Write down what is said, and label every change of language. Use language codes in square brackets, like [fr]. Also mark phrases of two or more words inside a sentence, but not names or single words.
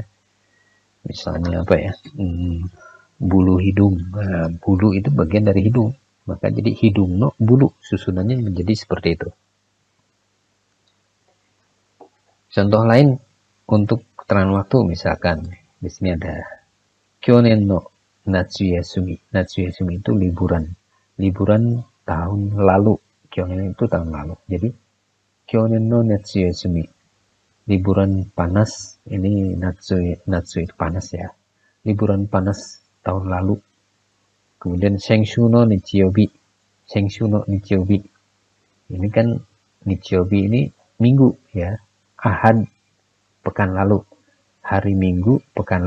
[id] Misalnya apa ya, bulu hidung, nah, bulu itu bagian dari hidung, maka jadi hidung no bulu, susunannya menjadi seperti itu. Contoh lain untuk keterangan waktu, misalkan di sini ada [ja] 去年の夏休み. [id] Natsuyasumi itu liburan tahun lalu. Kyonen itu tahun lalu. Jadi [ja] 去年の夏休み, [id] liburan panas. Ini natsu itu panas, ya. Liburan panas tahun lalu. Kemudian [ja] 先週の日曜日. 先週の日曜日. [id] Ini kan Nichiyobi ini minggu, ya. Ahad pekan lalu. Hari Minggu pekan lalu.